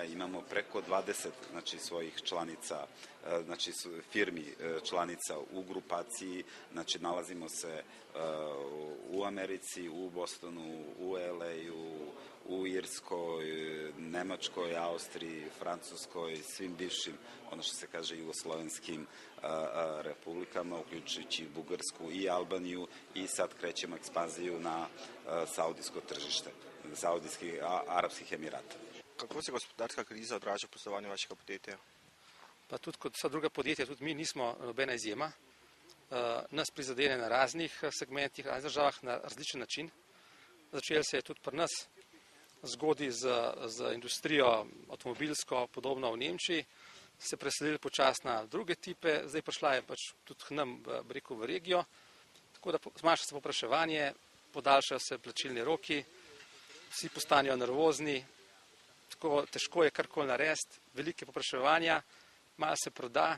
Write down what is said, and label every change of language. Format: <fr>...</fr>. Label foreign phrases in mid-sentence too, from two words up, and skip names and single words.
<sr>Imamo preko 20, znači, svojih članica, znači firmi članica u grupaciji, znači nalazimo se u Americi, u Bostonu, u LA-u, u Irskoj, Nemačkoj, Austriji, Francuskoj, svim bivšim, ono što se kaže, jugoslovenskim republikama, uključujući Bugarsku i Albaniju, i sad krećemo ekspanziju na saudijsko tržište, Saudijskih Arapskih Emirata.</sr> <sl>Kako se gospodarska kriza odraža v poslovanju vašega podjetja? Pa tudi kot vsa druga podjetja, tudi mi nismo nobena izjema. Nas prizadene na raznih segmentih, raznih državah na različen način. Začelo se je tudi pri nas zgodaj z industrijo avtomobilsko, podobno v Nemčiji, se preselili počasi na druge tipe, zdaj prišla je pač tudi k nam, v regijo, tako da zmanjša se povpraševanje, podaljšajo se plačilni roki, vsi postanejo nervozni, tako težko je karkoli narediti, velike povpraševanja, malo se proda.</sl>